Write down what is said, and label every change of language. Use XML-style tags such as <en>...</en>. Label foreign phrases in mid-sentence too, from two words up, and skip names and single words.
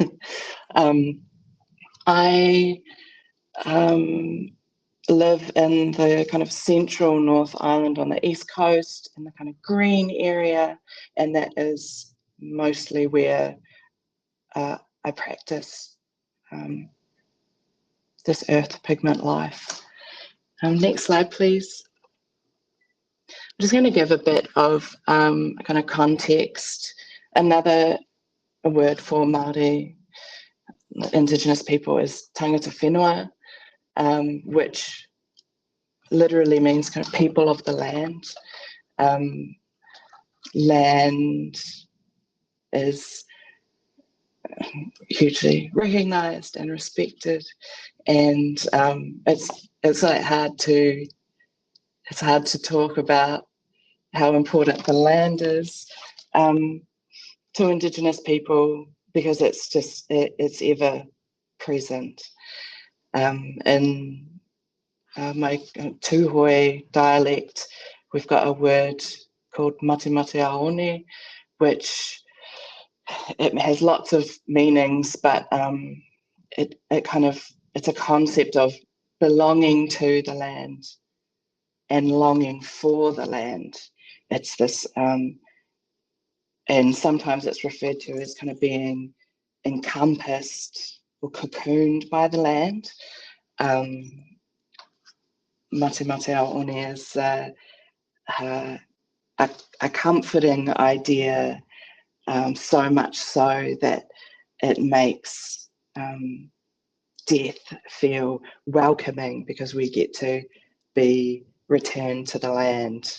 <en>I live in the kind of central North Island on the east coast in the kind of green area, and that is mostly where I practice this earth pigment life. Next slide, please. I'm just going to give a bit of kind of context. Another word for Maori Indigenous people is</en> <mi>tangata whenua,</mi> <en>which literally means kind of people of the land. Land is hugely recognized and respected, and it's like hard to talk about how important the land is to Indigenous people, because it's ever present. In my Tūhoi dialect, we've got a word called</en> <mi>mate mate aone,</mi> <en>which it has lots of meanings, but it's a concept of belonging to the land and longing for the land. It's this, and sometimes it's referred to as kind of being encompassed or cocooned by the land.</en> <mi>Mate mate ao one</mi> <en>is a comforting idea, so much so that it makes death feel welcoming because we get to be returned to the land.</en>